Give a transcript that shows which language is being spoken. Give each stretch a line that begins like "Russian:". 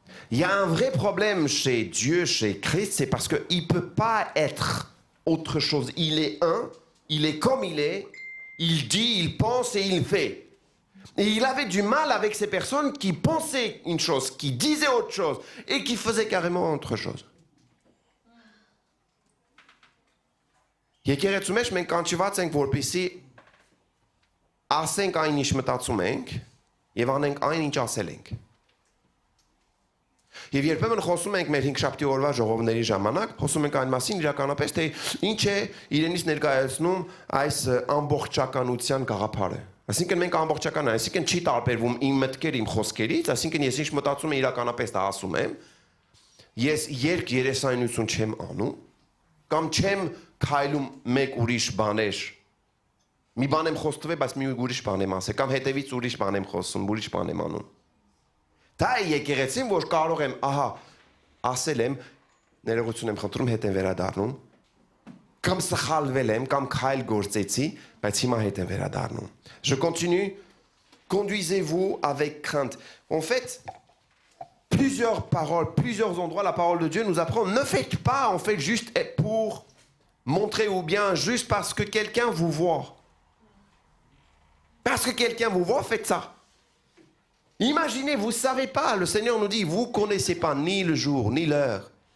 French: Il y a un vrai problème chez Dieu, chez Christ, c'est parce qu'il ne peut pas être autre chose. Il est un, il est comme il est, il dit, il pense et il fait. Et il avait du mal avec ces personnes qui pensaient une chose, qui disaient autre chose et qui faisaient carrément autre chose.
Armenian: Եկեղեցու մեջ մենք կանչված ենք որպեսզի ասենք այն ինչ մտածում ենք եւ անենք այն ինչ ասել ենք։ Եվ երբեմն խոսում ենք մեր 5 օրվա ժողովների ժամանակ, խոսում ենք այն մասին իրականապես, թե ինչ է իրենից ներկայացնում այս ամբողջականության գաղափարը։ Այսինքն մենք ամբողջական ենք, այսինքն չի տարբերվում իմ մտքերը իմ խոսքերից, այսինքն ես ինչ մտածում եմ իրականապես դա ասում եմ։ Ես երկ երեսայնություն չեմ անում, կամ չեմ քայլում մեկ ուրիշ բաներ։ Մի բան եմ խոստվել, բայց մի ուրիշ բան եմ ասել, կամ հետևից ուրիշ բան եմ խոսում, ուրիշ բան եմ անում։ Դա է եկեղեցին, որ կարող եմ, ահա, ասել եմ, ներողություն եմ խնդրում, հետ եմ վերադառնում, կամ սխալվել եմ, կամ քայլ գործեցի, բայց հիմա հետ եմ վերադառնում։
French: Je continue. Conduisez-vous avec crainte. En fait, plusieurs paroles, plusieurs endroits, la parole de Dieu nous apprend, ne faites pas, en fait, juste pour montrer ou bien juste parce que quelqu'un vous voit. Parce que quelqu'un vous voit, faites ça. Imaginez, vous ne savez pas, le Seigneur nous dit, vous ne connaissez pas ni le jour, ni l'heure.